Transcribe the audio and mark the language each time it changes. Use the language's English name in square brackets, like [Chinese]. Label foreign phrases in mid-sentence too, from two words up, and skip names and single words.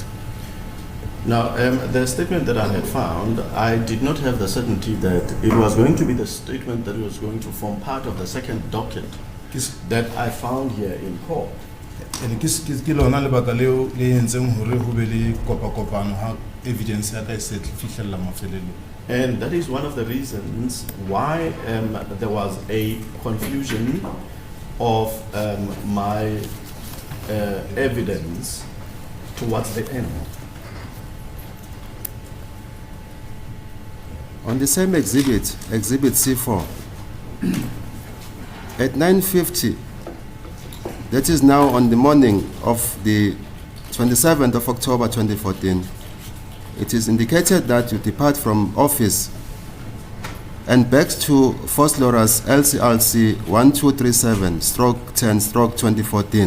[English] Now, the statement that I had found, I did not have the certainty that it was going to be the statement that was going to form part of the second docket that I found here in court. [Southern Sotho] And ke lona lebaka leo le entseng hore ho be le kopano ha evidence ya ka e se fihlella mafelelo. [English] And that is one of the reasons why there was a confusion of my evidence towards the end. On the same exhibit, Exhibit C4, at 9:50, that is now on the morning of the 27th of October 2014, it is indicated that you depart from office and back to Foslorus LCLC 1237/10/2014.